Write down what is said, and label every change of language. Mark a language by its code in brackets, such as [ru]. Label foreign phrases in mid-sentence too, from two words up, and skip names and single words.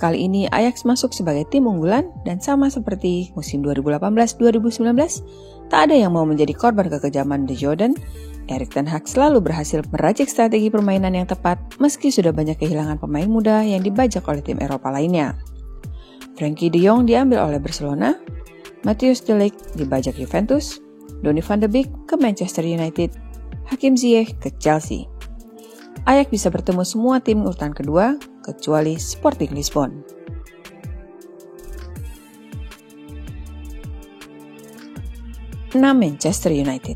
[id] Kali ini Ajax masuk sebagai tim unggulan dan sama seperti musim 2018-2019, tak ada yang mau menjadi korban kekejaman The Jordan. Erik ten Hag selalu berhasil meracik strategi permainan yang tepat meski sudah banyak kehilangan pemain muda yang dibajak oleh tim Eropa lainnya. Frenkie de Jong diambil oleh Barcelona, Matthijs de Ligt dibajak Juventus, Donny van de Beek ke Manchester United, Hakim Ziyech ke Chelsea. Ajax bisa bertemu semua tim urutan kedua, kecuali Sporting Lisbon. Manchester United.